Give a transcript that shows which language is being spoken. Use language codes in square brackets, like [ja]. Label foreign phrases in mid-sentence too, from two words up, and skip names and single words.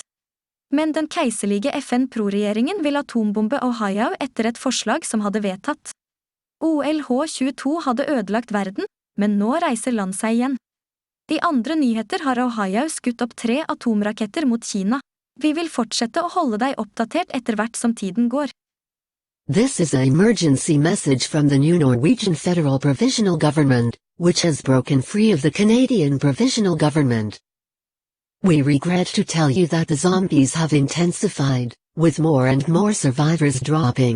[no] Men den keiserlige FN-pro-regjeringen vil atombombe Ohio etter et forslag som hadde vedtatt. OLH-22 hadde ødelagt verden, men nå reiser land seg igjen. I andre nyheter har Ohio skutt opp 3 atomraketter mot Kina. Vi vil fortsette å holde deg oppdatert etter hvert som tiden går. [en] This is an emergency message from the new Norwegian Federal Provisional Government, which has broken free of the Canadian Provisional Government. We regret to tell you that the zombies have intensified, with more and more survivors dropping.